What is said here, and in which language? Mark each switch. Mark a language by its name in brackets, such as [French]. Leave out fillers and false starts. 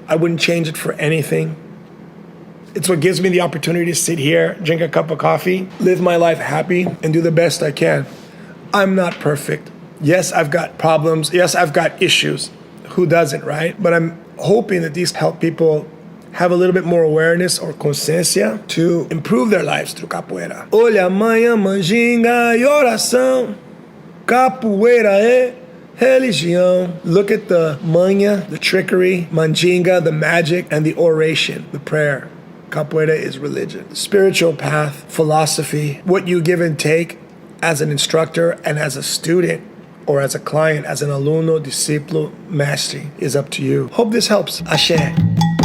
[English] I wouldn't change it for anything. It's what gives me the opportunity to sit here, drink a cup of coffee, live my life happy, and do the best I can. I'm not perfect. Yes, I've got problems. Yes, I've got issues. Who doesn't, right? But I'm hoping that these help people have a little bit more awareness or consciência to improve their lives through capoeira. [Portuguese] Olha, manhã, manjinga e oração. Capoeira é religião. [English] Look at the manha, the trickery, manjinga, the magic, and the oration, the prayer. Capoeira is religion. Spiritual path, philosophy, what you give and take as an instructor and as a student or as a client, as an alumno, discípulo, mestre, is up to you. Hope this helps. Ashe.